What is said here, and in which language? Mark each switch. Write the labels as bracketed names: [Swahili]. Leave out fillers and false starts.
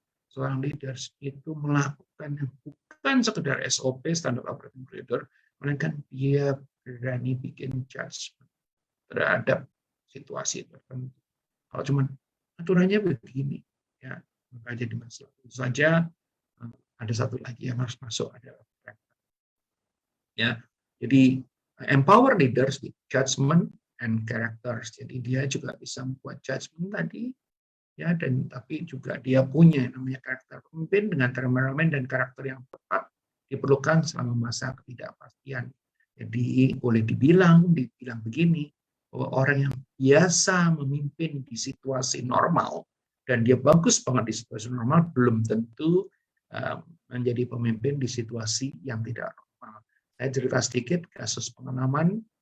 [Indonesian] Seorang leaders itu melakukan bukan sekedar SOP, standard operating procedure, melainkan dia berani bikin judgment terhadap situasi tertentu. Kalau cuma aturannya begini, ya, maka jadi masalah. Tentu saja ada satu lagi yang harus masuk adalah ya. Jadi [English] empower leaders with judgment and characters. [Indonesian] Jadi dia juga bisa membuat judgment tadi, ya, dan tapi juga dia punya namanya karakter. Pemimpin dengan temperamen dan karakter yang tepat diperlukan selama masa ketidakpastian. Jadi boleh dibilang begini, bahwa orang yang biasa memimpin di situasi normal dan dia bagus banget di situasi normal belum tentu menjadi pemimpin di situasi yang tidak normal. Saya cerita sedikit kasus pengalaman